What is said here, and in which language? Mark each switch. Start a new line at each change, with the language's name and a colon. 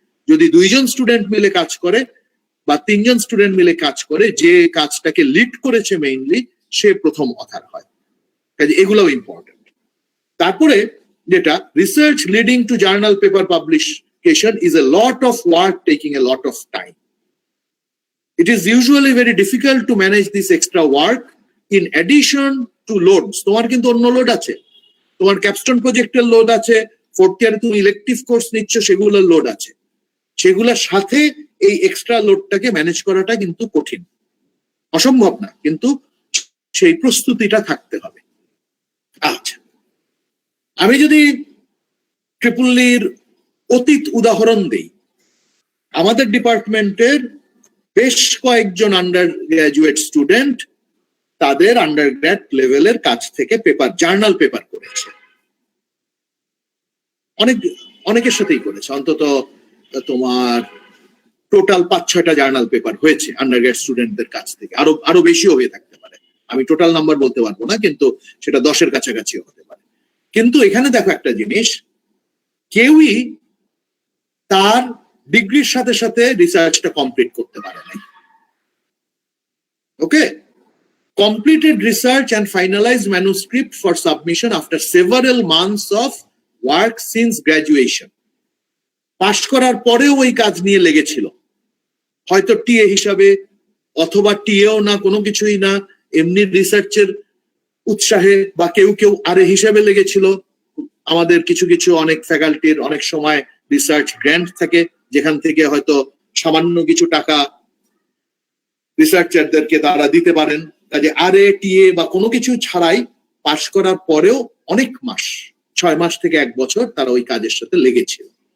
Bangla: যদি 2 জন স্টুডেন্ট মিলে কাজ করে বা 3 জন স্টুডেন্ট মিলে কাজ করে, যে কাজটাকে লিড করেছে মেইনলি সে প্রথম অথার হয়। কাজে এগুলোও
English: Important.
Bangla: তারপরে যেটা
English: Research leading to journal paper publication is a lot of work taking a lot of time. It is usually very difficult to manage this extra work in addition to loads.
Bangla: তোমার কিন্তু অন্য load আছে,
English: তোমার ক্যাপস্টোন প্রজেক্টের লোড আছে,
Bangla: fourth ইয়ারে তুমি elective course নিচ্ছ, সেগুলোর লোড আছে, সেগুলোর সাথে এই এক্সট্রা লোডটাকে ম্যানেজ করাটা কিন্তু কঠিন, অসম্ভব না, কিন্তু সেই প্রস্তুতিটা থাকতে হবে। আচ্ছা, আমি যদি ট্রিপলির অতীত উদাহরণ দেই, আমাদের ডিপার্টমেন্টের বেশ কয়েকজন আন্ডার গ্রাজুয়েট স্টুডেন্ট তাদের আন্ডার গ্র্যাড লেভেলের কাছ থেকে পেপার, জার্নাল পেপার করেছে, অনেকের সাথেই করেছে, অন্তত তোমার টোটাল 5-6টা জার্নাল পেপার হয়েছে আন্ডার গ্র্যাড স্টুডেন্টদের কাছ থেকে, আরো বেশিও হয়ে থাকতে পারে, আমি টোটাল নাম্বার বলতে পারবো না, কিন্তু সেটা 10-এর কাছাকাছিও হতে পারে। কিন্তু এখানে দেখো একটা জিনিস, কেউই তার ডিগ্রির সাথে সাথে রিসার্চটা কমপ্লিট করতে পারে নাই।
English: Okay, completed research and finalized manuscript for submission after several months of work since graduation.
Bangla: পাশ করার পরেও ওই কাজ নিয়ে লেগেছিল, হয়তো টিএ হিসাবে অথবা টিএও না, কোনো কিছুই না, এমনি রিসার্চের উৎসাহে, বা কেউ কেউ আরে হিসাবে লেগেছিল। আমাদের কিছু কিছু অনেক ফ্যাকাল্টির অনেক সময় রিসার্চ গ্র্যান্ট থাকে, যেখান থেকে হয়তো সামান্য কিছু টাকা রিসার্চারদেরকে তারা দিতে পারেন, কাজে আরে টিএ বা কোনো কিছু ছাড়াই পাশ করার পরেও অনেক মাস, 6 মাস থেকে 1 বছর তারা ওই কাজের সাথে লেগেছিল।